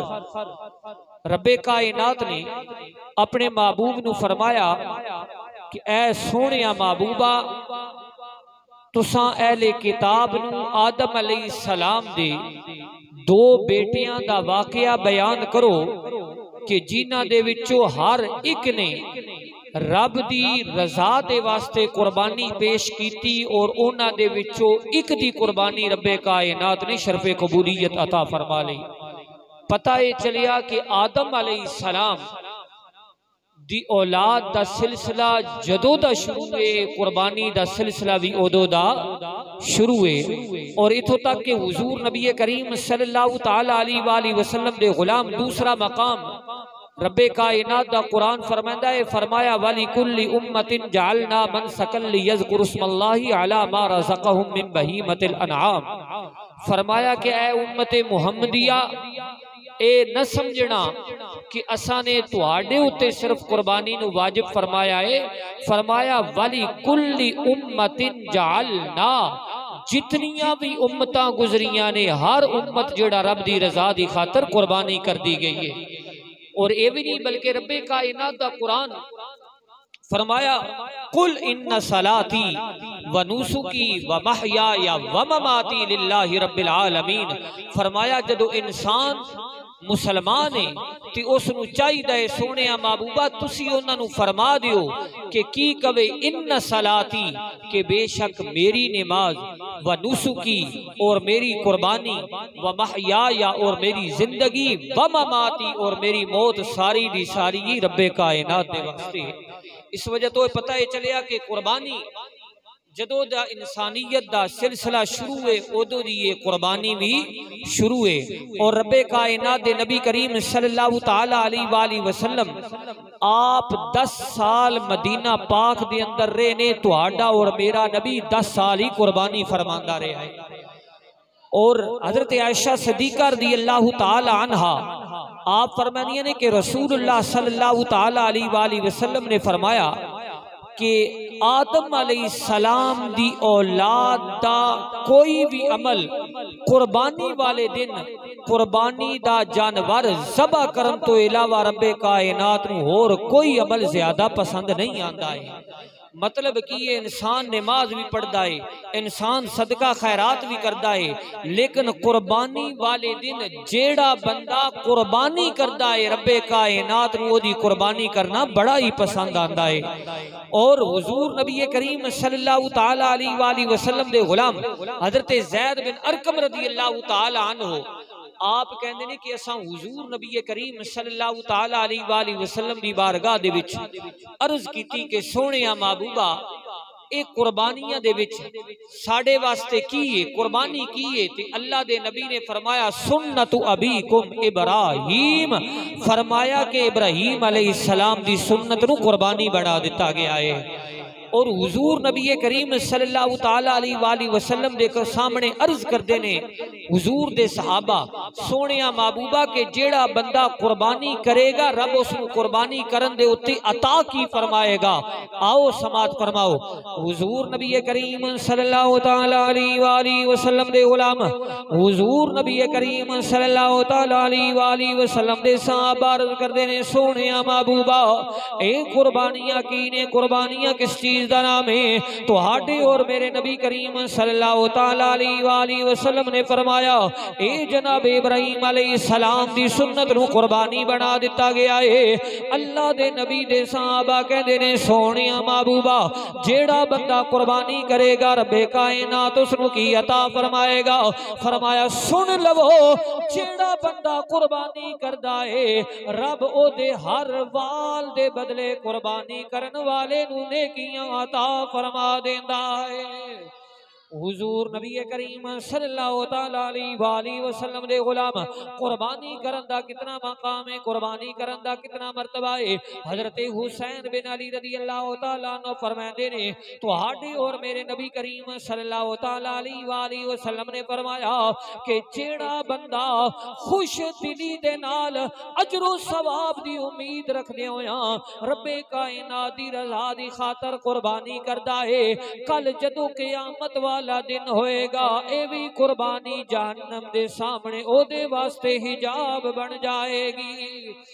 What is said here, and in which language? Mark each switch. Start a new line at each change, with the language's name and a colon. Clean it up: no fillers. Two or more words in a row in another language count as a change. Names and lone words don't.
Punjabi: ربِ کائنات نے اپنے محبوب نوں فرمایا کہ اے سوہنیا محبوبا، تساں اہلِ کتاب نوں آدم علیہ السلام دے دو بیٹیاں دا واقعہ بیان کرو کہ جنہاں دے وچوں ہر اک نے رب دی رضا دے واسطے قربانی پیش کی اور اُنہاں دے وچوں اک دی قربانی ربِ کائنات نے شرفِ قبولیت عطا فرما لی. پتہ یہ چلیا کہ آدم علیہ السلام دی اولاد دا سلسلہ جدوں دا شروع ہے، قربانی دا سلسلہ بھی اودوں دا شروع ہے. اور ایتھوں تک کہ حضور نبی کریم
Arabic: صلى الله تعالى عليه وسلم
Punjabi: دے غلام دوسرا مقام ربِ کائنات دا قرآن فرماندا ہے، فرمایا
Arabic: ولكل أمة جعلنا منسكا ليذكروا اسم الله على ما رزقهم من بهيمة الأنعام.
Punjabi: فرمایا کہ اے امتِ محمدیہ، ایہ نہ سمجھنا کہ اساں نے تہاڈے اُتے صرف قربانی نوں واجب فرمایا ہے. فرمایا
Arabic: ولكل أمة جعلنا,
Punjabi: جتنیاں بھی امتاں گزریاں نے ہر امت جیہڑا رب دی رضا دی خاطر قربانی کر دی گئی ہے. اور یہ بھی نہیں بلکہ ربِ کائنات دا قرآن فرمایا,
Arabic: قل إن صلاتي ونسكي ومحياي ومماتي لله رب العالمين.
Punjabi: فرمایا جدوں انسان مسلمان ہے تو اُس نوں چاہیدا سوہنے محبوبا تسی اُنہاں نے فرما دیو کہ کی کہوے
Arabic: إن صلاتي,
Punjabi: کہ بیشک میری نماز
Arabic: ونسكي
Punjabi: اور میری قربانی
Arabic: ومحياي
Punjabi: اور میری زندگی
Arabic: ومماتي
Punjabi: اور میری موت ساری دی ساری ہی ربِ کائنات دے واسطے ہے. اس وجہ توں پتہ ہے چلیا کہ قربانی جدوں دا انسانیت دا سلسلہ شروع ہے اودوں دی یہ قربانی بھی شروع ہے. اور ربِ کائنات دے نبی کریم
Arabic: صلى الله تعالى عليه وسلم
Punjabi: آپ 10 سال مدینہ پاک دے اندر رہے نے، تہاڈا اور میرا نبی 10 سال ہی قربانی فرماندا رہا ہے. اور حضرت عائشہ صدیقہ
Arabic: رضي الله تعالى عنها
Punjabi: آپ فرمانیاں نے کہ رسول اللہ
Arabic: صلى الله تعالى عليه وسلم
Punjabi: نے فرمایا کہ آدم علیہ السلام دی اولاد دا کوئی بھی عمل قربانی والے دن قربانی دا جانور ذبح کرن توں علاوہ ربِ کائنات نوں ہور کوئی عمل زیادہ پسند نہیں آتا ہے.
Urdu: مطلب کہ یہ انسان نماز بھی پڑھتا ہے، انسان صدقہ خیرات بھی کرتا ہے، لیکن قربانی والے دن جیہڑا بندہ قربانی کرتا ہے ربِ کائنات
Punjabi: نوں اوہدی
Urdu: قربانی کرنا بڑا ہی پسند آتا ہے.
Punjabi: اور حضور نبی کریم
Arabic: صلى الله تعالى عليه وسلم
Punjabi: دے غلام حضرت زید بن ارقم
Arabic: رضي الله تعالى عنه
Urdu: آپ کہتے ہیں کہ
Punjabi: اساں حضور نبی کریم
Arabic: صلى الله تعالى عليه وسلم
Punjabi: دی بارگاہ دے وچ عرض کیتی کہ سوہنیا محبوبا، ایہ قربانیاں دے وچ ساڈے واسطے کی ہے، قربانی کی ہے? تے اللہ دے نبی نے فرمایا
Arabic: سنة أبيكم إبراهيم.
Punjabi: فرمایا کہ ابراہیم علیہ السلام دی سنت نوں قربانی بنا دتا گیا ہے. اور حضور نبی کریم
Arabic: صلى الله تعالى عليه وسلم
Punjabi: دے سامنے عرض کرتے نے حضور دے صحابہ سوہنیا محبوبا کہ جیہڑا بندہ قربانی کرے گا رب اُس نوں قربانی کرن دے اُتے عطا کی فرمائے گا. آؤ سماعت فرماؤ حضور نبی کریم
Arabic: صلى الله تعالى عليه وسلم
Punjabi: دے غلام حضور نبی کریم
Arabic: صلى الله تعالى عليه وسلم
Punjabi: دے صحابہ عرض کرتے نے سوہنیا محبوبا ایہ قربانیاں کی نے قربانیاں کس چیز کا نام ہے. تہاڈے اور میرے نبی کریم
Arabic: صلى الله تعالى عليه وسلم
Punjabi: نے فرمایا ایہ جناب ابراہیم علیہ السلام دی سنت نوں قربانی بنا دتا گیا ہے. اللہ دے نبی دے صحابہ کہندے نے سوہنیا محبوبا جیہڑا بندہ قربانی کرے گا ربِ کائنات اُس نوں کی عطا فرمائے گا. فرمایا سن لوو جیہڑا بندہ قربانی کردا ہے رب اوہدے ہر وال دے بدلے قربانی کرن والے نوں نیکیاں عطا فرما دیندا ہے. حضور نبی کریم
Arabic: صلى الله تعالى عليه وسلم
Punjabi: دے غلام قربانی کرن دا کتنا مقام ہے، قربانی کرن دا کتنا مرتبہ ہے. حضرت حسین بن علی
Arabic: رضي الله تعالى عنه
Punjabi: فرماتے نے تہاڈے اور میرے نبی کریم
Arabic: صلى الله تعالى عليه وسلم
Punjabi: نے فرمایا کہ جیہڑا بندہ خوش دلی دے نال اجر و ثواب دی امید رکھدے ہویا ربِ کائنات دی رضا دی خاطر قربانی کردا ہے کل جدوں قیامت والا دن ہوئے گا ایہ بھی قربانی جہنم دے سامنے اوہدے واسطے حجاب بن جائے گی.